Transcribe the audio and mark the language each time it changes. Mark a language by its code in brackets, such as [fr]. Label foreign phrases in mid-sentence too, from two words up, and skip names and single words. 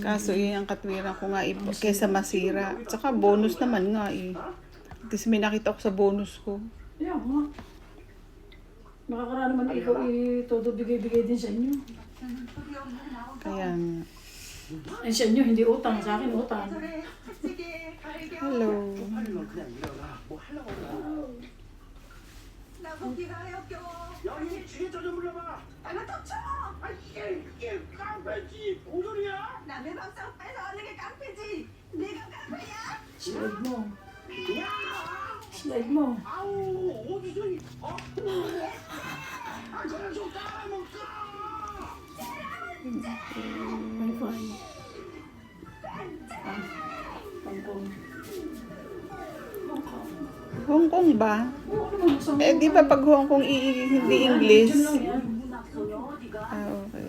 [tl] Kaso yun ang katwiran ko nga kesa masira. Tsaka bonus naman nga eh. Kasi may nakita ko sa bonus ko. Yeah, nga. Makakaraan naman ikaw todo bigay-bigay din sa inyo. Kaya nga. Ay sa inyo, hindi utang. Sa akin, utang. Hello. [ko] 여기 뒤에 좀 불러봐. 나 덮쳐. 이게 깡패지. 고졸이야? 남의 밥상 뺏어오는 게 깡패지. 네가 깡패야? [tl] Slide mo. [ko] 야! [tl] Slide mo. [ko] 아우 어디서 이? 그냥 좀 까먹자. [tl] Wi-Fi. Pangkong. Hong Kong ba? Oo naman, masama. Eh, di ba pag Hong Kong hindi English? Diyan lang yan. Ah, okay.